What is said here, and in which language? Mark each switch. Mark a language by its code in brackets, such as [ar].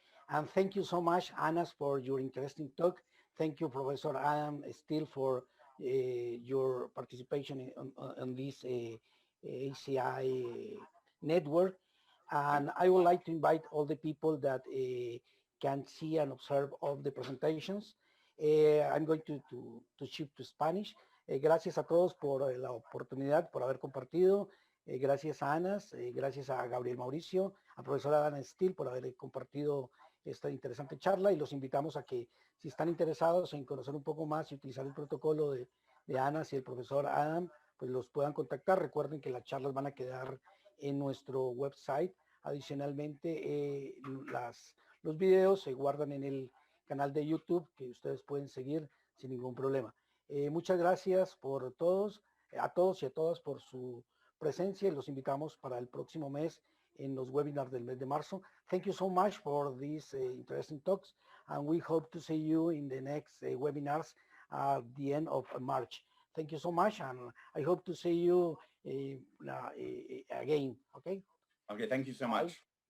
[en] And thank you so much, Anas, for your interesting talk. Thank you, Professor Adam Steele, for your participation on this HCI network. And I would like to invite all the people that can see and observe all the presentations. I'm going to shift to Spanish. [es] Gracias a todos por la oportunidad, por haber compartido. Gracias a Anas, gracias a Gabriel Mauricio, a profesor Adam Steele por haber compartido esta interesante charla, y los invitamos a que, si están interesados en conocer un poco más y utilizar el protocolo de Anas y el profesor Adam, pues los puedan contactar. Recuerden que las charlas van a quedar en nuestro website. Adicionalmente, los videos se guardan en el canal de YouTube, que ustedes pueden seguir sin ningún problema. Muchas gracias por todos, a todos y a todas por su presencia, y los invitamos para el próximo mes en los webinars del mes de marzo. [en] Thank you so much for these interesting talks, and we hope to see you in the next webinars at the end of March. Thank you so much, and I hope to see you again, okay? Okay, thank you so much.